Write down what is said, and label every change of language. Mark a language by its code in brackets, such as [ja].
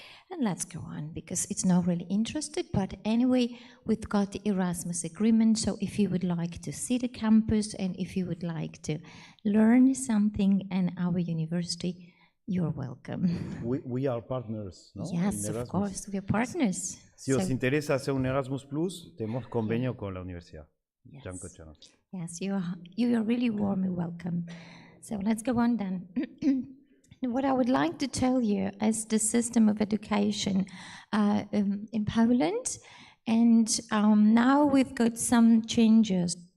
[en] And let's go on, because it's not really interested, but anyway, we've got the Erasmus agreement, so if you would like to see the campus and if you would like to learn something in our university, you're welcome. We are partners, ¿no? Yes, of course, we are partners. [es] Si os interesa hacer un Erasmus Plus, tenemos convenio con la universidad. [en] Yes. [pl] Dziękuję. [en] Yes, you are really warmly welcome. So let's go on then. What I would like to tell you is the system of education in Poland, and now we've got some changes.